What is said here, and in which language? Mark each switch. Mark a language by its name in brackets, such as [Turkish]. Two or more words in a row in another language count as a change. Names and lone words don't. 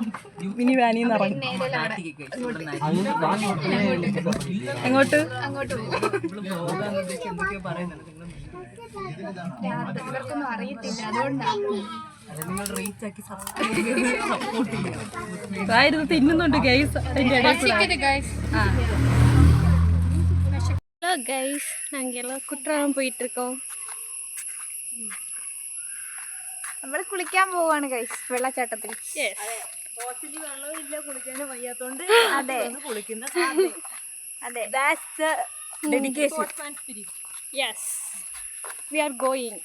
[Malayalam] മിനി വാനിൽ നിന്ന് എങ്ങോട്ട് അങ്ങോട്ട് ഇവർക്കൊന്നും അറിയത്തില്ല, അതുകൊണ്ടാണ് തിന്നുന്നുണ്ട് ഗൈസ്. [Tamil] ஹலோ கைஸ், நாங்கள் எல்லாம் குற்றாலம் போயிட்டுருக்கோம். [Malayalam] നമ്മൾ കുളിക്കാൻ പോവാണ് ഗൈസ്, വെള്ളച്ചാട്ടത്തിൽ. വെള്ളമില്ല, കുളിക്കാനും വയ്യാത്തോണ്ട് അതെ കുളിക്കുന്ന. അതെ, യെസ്, [English] we are going.